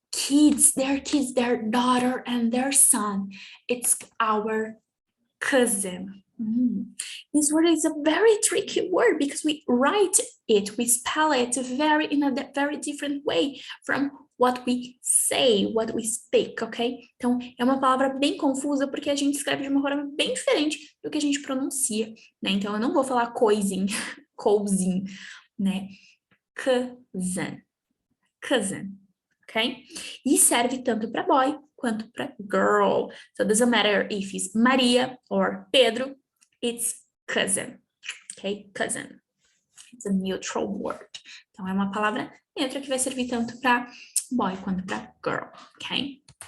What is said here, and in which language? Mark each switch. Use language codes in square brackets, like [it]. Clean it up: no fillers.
[en] kids, their daughter and their son. It's our cousin. This word is a very tricky word because we write it, we spell it in a very different way from what we say, what we speak, ok? [pt] Então, é uma palavra bem confusa porque a gente escreve de uma forma bem diferente do que a gente pronuncia, né? Então, eu não vou falar cousin, cousin, né? [en] Cousin, ok? [pt] E serve tanto para boy quanto para girl. [en] So, it doesn't matter if it's Maria or Pedro, it's cousin, ok? Cousin. It's a neutral word. [pt] Então, é uma palavra neutra que vai servir tanto para boy quanto para girl, ok?